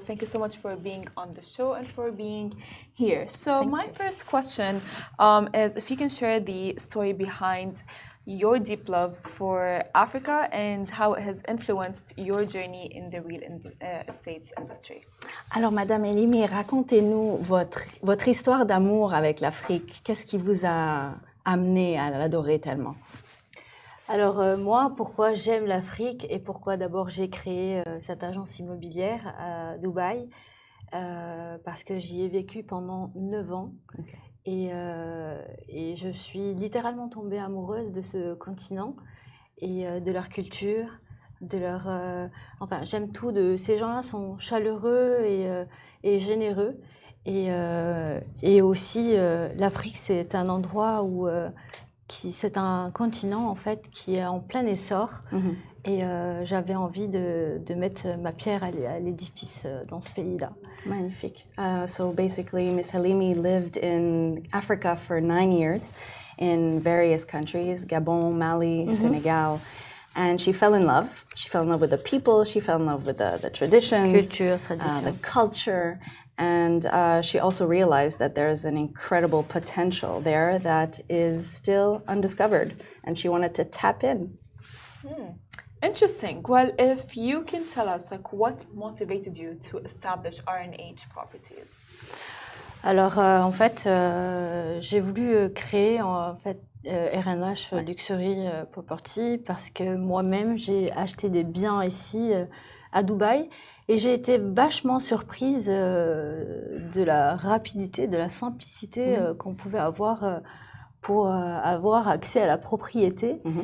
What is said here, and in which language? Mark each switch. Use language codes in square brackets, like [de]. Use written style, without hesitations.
[en] Thank you so much for being on the show and for being here. So my first question is if you can share the story behind your deep love for Africa and how it has influenced your journey in the real estate industry. [fr] Alors, Madame Helimi, racontez-nous votre histoire d'amour avec l'Afrique. Qu'est-ce qui vous a amené à l'adorer tellement? Alors moi, pourquoi j'aime l'Afrique et pourquoi d'abord j'ai créé cette agence immobilière à Dubaï, parce que j'y ai vécu pendant 9 ans. Okay. Et je suis littéralement tombée amoureuse de ce continent et de leur culture, de leur... enfin, j'aime tout. Ces gens-là sont chaleureux et généreux. Et aussi, l'Afrique, c'est un endroit où... c'est un continent, en fait, qui est en plein essor. Mm-hmm. Et j'avais envie de mettre ma pierre à l'édifice dans ce pays-là. Magnifique. [en] So basically, Miss Helimi lived in Africa for 9 years in various countries, Gabon, Mali, Senegal. And she fell in love. She fell in love with the people. She fell in love with the traditions, the culture. And she also realized that there's an incredible potential there that is still undiscovered. And she wanted to tap in. Interesting. Well, if you can tell us, like, what motivated you to establish R&H Properties? [fr] Alors, en fait, j'ai voulu créer R&H Luxury Property parce que moi-même, j'ai acheté des biens ici à Dubaï et j'ai été vachement surprise de la rapidité, de la simplicité qu'on pouvait avoir pour avoir accès à la propriété.